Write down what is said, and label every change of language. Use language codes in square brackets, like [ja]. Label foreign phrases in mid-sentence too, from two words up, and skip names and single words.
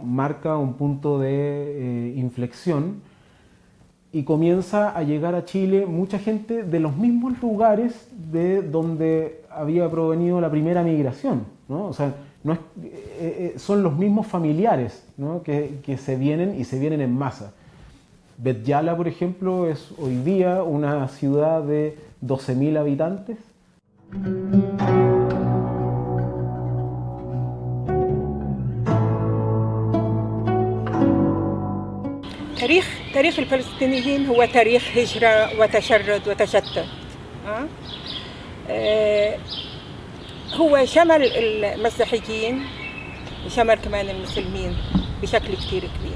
[es] Marca un punto de inflexión y comienza a llegar a Chile mucha gente de los mismos lugares de donde había provenido la primera migración, ¿no? O sea, no son los mismos familiares, ¿no? que se vienen y se vienen en masa. Bet Yala, por ejemplo, es hoy día una ciudad de 12.000 habitantes. [ar] تاريخ الفلسطينيين هو تاريخ هجرة وتشرد وتشتت. هو شمل المسيحيين وشمل كمان المسلمين بشكل كتير كبير.